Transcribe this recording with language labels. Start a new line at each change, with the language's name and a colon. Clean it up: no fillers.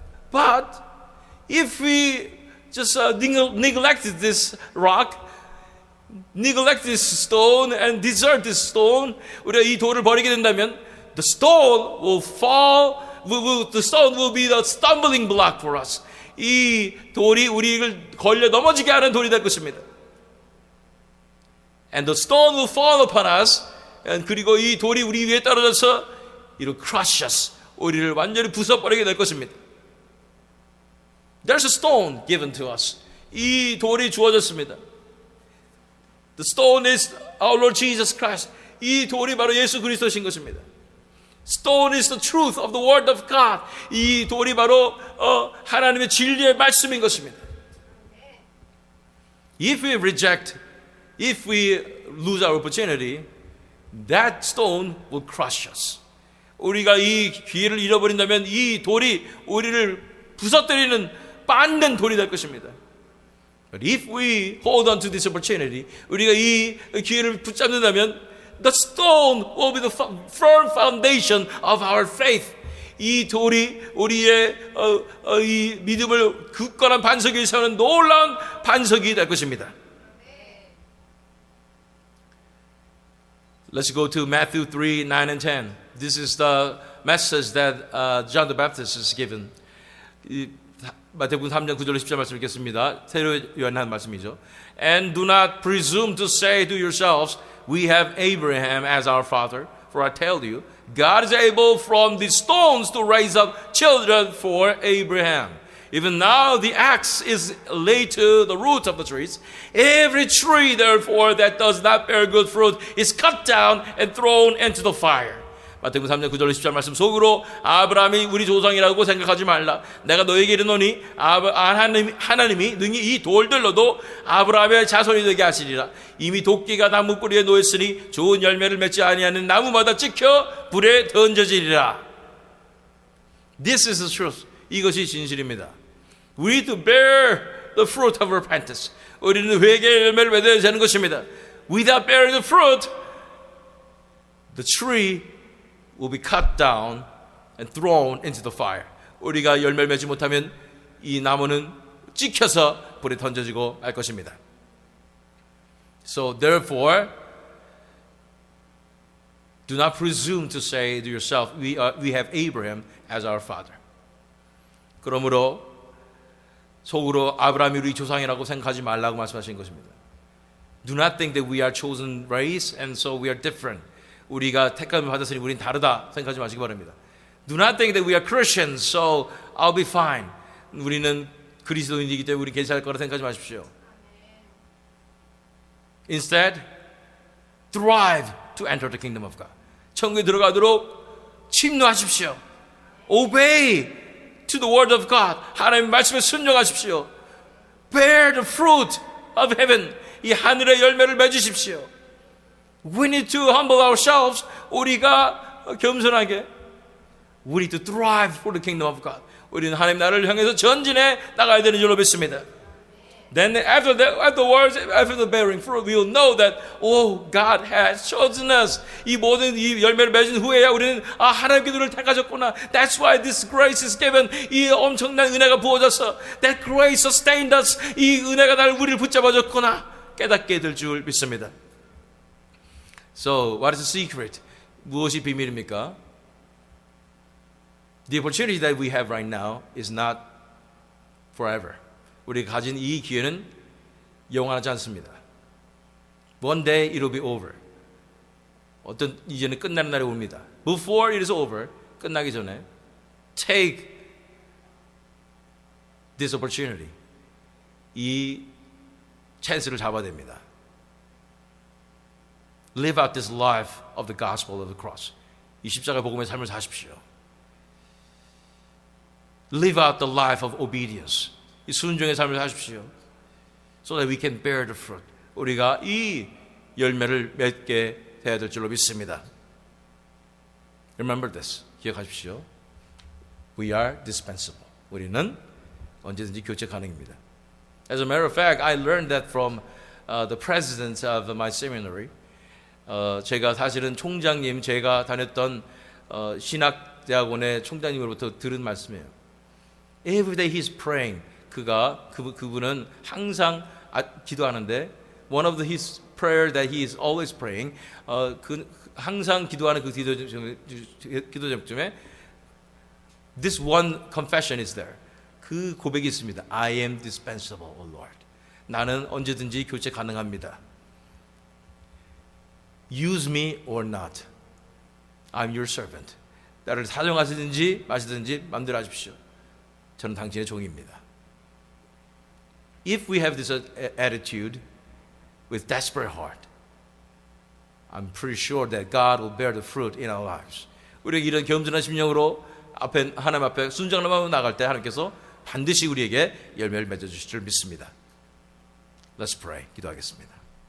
English: But if we just neglect this rock, neglect this stone and desert this stone,
Korean: 우리가 이 돌을 버리게 된다면
English: the stone will fall, the stone will be the stumbling block for us.
Korean: 이 돌이 우리를 걸려 넘어지게 하는 돌이 될 것입니다.
English: And the stone will fall upon us.
Korean: 그리고 이 돌이 우리 위에 떨어져서
English: it will crush us.
Korean: 우리를 완전히 부숴버리게 될 것입니다.
English: There's a stone given to us.
Korean: 이 돌이 주어졌습니다.
English: The stone is our Lord Jesus Christ.
Korean: 이 돌이 바로 예수 그리스도신 것입니다.
English: Stone is the truth of the word of God.
Korean: 이 돌이 바로 하나님의 진리의 말씀인 것입니다.
English: If we reject, if we lose our opportunity, that stone will crush us.
Korean: 우리가 이 기회를 잃어버린다면 이 돌이 우리를 부서뜨리는 빻는 돌이 될 것입니다.
English: But if we hold on to this opportunity,
Korean: 우리가 이 기회를 붙잡는다면
English: the stone will be the firm foundation of our faith.
Korean: 이 돌이 우리의 이 믿음을 굳건한 반석 위에 세우는 놀라운 반석이 될 것입니다.
English: Let's go to Matthew 3, 9 and 10. This is the message that John the Baptist is given.
Korean: 마태복음 3장 9절 10절 말씀 읽겠습니다. 새로 요한한 말씀이죠.
English: And do not presume to say to yourselves, we have Abraham as our father. For I tell you, God is able from these stones to raise up children for Abraham. Even now the axe is laid to the root of the trees. Every tree, therefore, that does not bear good fruit is cut down and thrown into the fire.
Korean: 마태복음 3장 9절 10절 말씀 속으로 아브라함이 우리 조상이라고 생각하지 말라. 내가 너에게 이르노니 하나님이 능히 이 돌들로도 아브라함의 자손이 되게 하시리라. 이미 도끼가 나무 뿌리에 놓였으니 좋은 열매를 맺지 아니하는 나무마다 찍혀 불에 던져지리라.
English: This is the truth.
Korean: 이것이 진실입니다.
English: We need to bear the fruit of repentance.
Korean: 우리는 회개의 열매를 맺어야 되는 것입니다.
English: Without bearing the fruit, the tree will be cut down and thrown into the fire.
Korean: 우리가 열매를 맺지 못하면 이 나무는 찍혀서 불에 던져지고 말 것입니다.
English: So therefore, do not presume to say to yourself, we have Abraham as our father.
Korean: 그러므로 속으로 아브라함이 우리 조상이라고 생각하지 말라고 말씀하신 것입니다.
English: Do not think that we are chosen race and so we are different.
Korean: 우리가 택함을 받았으니 우린 다르다 생각하지 마시기 바랍니다.
English: Do not think that we are Christians, so I'll be fine.
Korean: 우리는 그리스도인이기 때문에 우리 괜찮을 거라 생각하지 마십시오.
English: Instead, thrive to enter the kingdom of God.
Korean: 천국에 들어가도록 침노하십시오.
English: Obey to the word of God.
Korean: 하나님의 말씀에 순종하십시오.
English: Bear the fruit of heaven.
Korean: 이 하늘의 열매를 맺으십시오.
English: We need to humble ourselves.
Korean: 우리가 겸손하게
English: We need to thrive for the kingdom of God.
Korean: 우리는 하나님 나라를 향해서 전진해 나가야 되는 줄로 믿습니다.
English: Then afterwards, after the bearing fruit, we will know that, oh, God has chosen us.
Korean: 이 모든 이 열매를 맺은 후에야 우리는 하나님께 우리를 택하셨구나.
English: That's why this grace is given.
Korean: 이 엄청난 은혜가 부어져서
English: that grace sustained us.
Korean: 이 은혜가 우리를 붙잡아줬구나. 깨닫게 될 줄 믿습니다.
English: So, what is the secret?
Korean: 무엇이 비밀입니까?
English: The opportunity that we have right now is not forever.
Korean: 우리가 가진 이 기회는 영원하지 않습니다.
English: One day it will be over.
Korean: 어떤 이제는 끝나는 날이 옵니다.
English: Before it is over,
Korean: 끝나기 전에
English: take this opportunity.
Korean: 이 찬스를 잡아야 됩니다.
English: Live out this life of the gospel of the cross.
Korean: 이 십자가 복음의 삶을 사십시오.
English: Live out the life of obedience.
Korean: 이 순종의 삶을 사십시오.
English: So that we can bear the fruit.
Korean: 우리가 이 열매를 맺게 되어야 될 줄로 믿습니다.
English: Remember this.
Korean: 기억하십시오.
English: We are dispensable.
Korean: 우리는 언제든지 교체 가능입니다.
English: As a matter of fact, I learned that from the president of my seminary.
Korean: 제가 사실은 총장님, 제가 다녔던 신학대학원의 총장님으로부터 들은 말씀이에요.
English: Every day he's praying.
Korean: 그분은 항상 기도하는데
English: one of his prayer that he is always praying.
Korean: 항상 기도하는 그 기도 중에
English: this one confession is there.
Korean: 그 고백이 있습니다.
English: I am dispensable, O Lord.
Korean: 나는 언제든지 교체 가능합니다.
English: Use me or not. I'm your servant.
Korean: 나를 사용하시든지 마시든지 마음대로 하십시오. 저는 당신의 종입니다.
English: If we have this attitude with desperate heart, I'm pretty sure that God will bear the fruit in our lives.
Korean: 우리에게 이런 겸손한 심령으로 하나님 앞에 순종하는 마음으로 나갈 때 하나님께서 반드시 우리에게 열매를 맺어주실 줄 믿습니다.
English: Let's pray.
Korean: 기도하겠습니다.